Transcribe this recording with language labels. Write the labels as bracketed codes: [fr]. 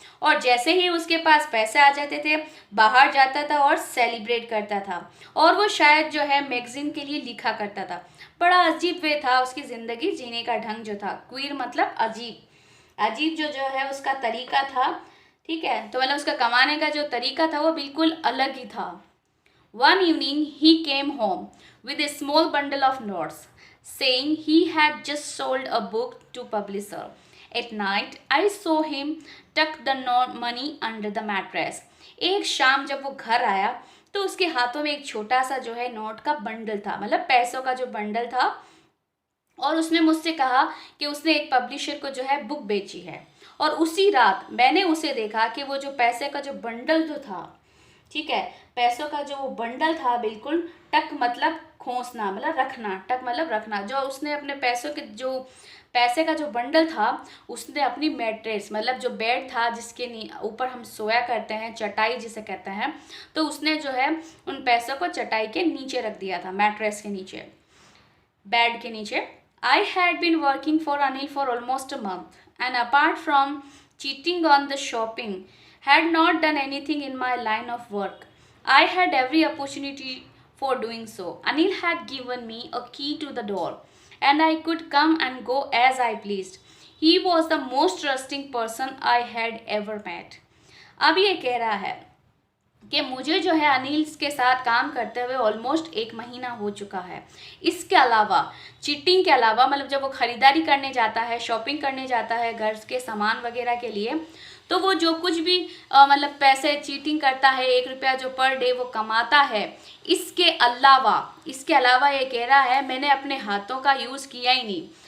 [hi] और जैसे ही उसके पास पैसे आ जाते थे बाहर जाता था और सेलिब्रेट करता था। और वो शायद जो है मैगजीन के लिए लिखा करता था। बड़ा अजीब वे था उसकी ज़िंदगी जीने का ढंग जो था। क्वीर मतलब अजीब, अजीब जो है उसका तरीका था, ठीक है। तो मतलब उसका कमाने का जो तरीका था वो बिल्कुल अलग ही था। [en] One evening he came home with a small bundle of notes, saying he had just sold a book to publisher. At night I saw him tuck the money under the mattress. [hi] एक शाम जब वो घर आया तो उसके हाथों में एक छोटा सा जो है नोट का बंडल था, मतलब पैसों का जो बंडल था और उसने मुझसे कहा कि उसने एक पब्लिशर को जो है बुक बेची है। और उसी रात मैंने उसे देखा कि वो जो पैसे का जो बंडल जो था, ठीक है, पैसों का जो वो बंडल था, बिल्कुल टक मतलब खोसना मतलब रखना, टक मतलब रखना, जो उसने अपने पैसों के जो पैसे का जो बंडल था उसने अपनी मैट्रेस मतलब जो बेड था जिसके ऊपर हम सोया करते हैं, चटाई जिसे कहते हैं, तो उसने जो है उन पैसों को चटाई के नीचे रख दिया था, मैट्रेस के नीचे, बेड के नीचे। [en] I had been working for Anil for almost a month, and apart from cheating on the shopping, had not done anything in my line of work. I had every opportunity for doing so. Anil had given me a key to the door, and I could come and go as I pleased. He was the most trusting person I had ever met. [hi] अब ये कह रहा है कि मुझे जो है अनिल के साथ काम करते हुए ऑलमोस्ट 1 महीना हो चुका है। इसके अलावा चीटिंग के अलावा मतलब जब वो ख़रीदारी करने जाता है, शॉपिंग करने जाता है घर के सामान वगैरह के लिए, तो वो जो कुछ भी मतलब पैसे चीटिंग करता है, 1 रुपया जो [en] per day [hi] वो कमाता है, इसके अलावा ये कह रहा है मैंने अपने हाथों का यूज़ किया ही नहीं।